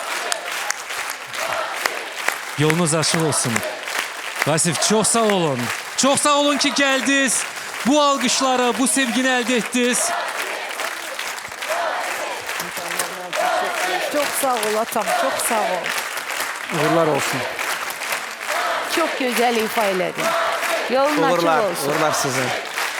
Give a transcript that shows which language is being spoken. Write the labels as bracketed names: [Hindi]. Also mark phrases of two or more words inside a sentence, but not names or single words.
[Azerbaijani] Yolunuz açıq olsun. Vasif, çox sağ olun. Çox sağ olun ki, gəldiniz. Bu alqışları, bu sevgini əldə etdiniz. Çox sağ ol atam, çox sağ ol. Uğurlar olsun. [Turkish] Çok güzel ifa edin. Yolun açık [Azerbaijani] Uğurlar, olsun. uğurlar sizin.